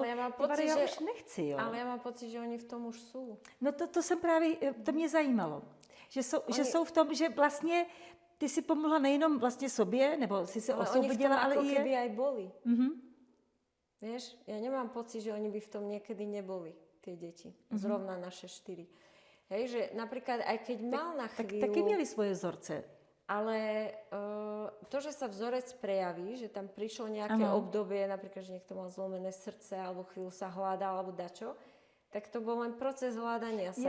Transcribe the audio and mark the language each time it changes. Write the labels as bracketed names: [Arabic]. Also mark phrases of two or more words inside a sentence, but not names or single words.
[Czech] já už nechci, jo. Ale já mám pocit, že oni v tom už jsou. No to jsem právě, to mě zajímalo, že jsou v tom, že vlastně ty si pomohla nejenom vlastně sobě, nebo si se osvobodila, ale i je... [Slovak] Oni v tom ako keby aj boli. Vieš, ja nemám pocit, že oni by v tom niekedy neboli, tie deti. [Czech] Zrovna naše 4. [Slovak] Hej, že napríklad aj keď mal na chvíľu... [Czech] Tak taky měli svoje vzorce. [Slovak] Ale to, že sa vzorec prejaví, že tam prišlo nejaké obdobie, napríklad, že niekto mal zlomené srdce, alebo chvíľu sa hľadal, alebo dačo, tak to bol len proces hľadania sa.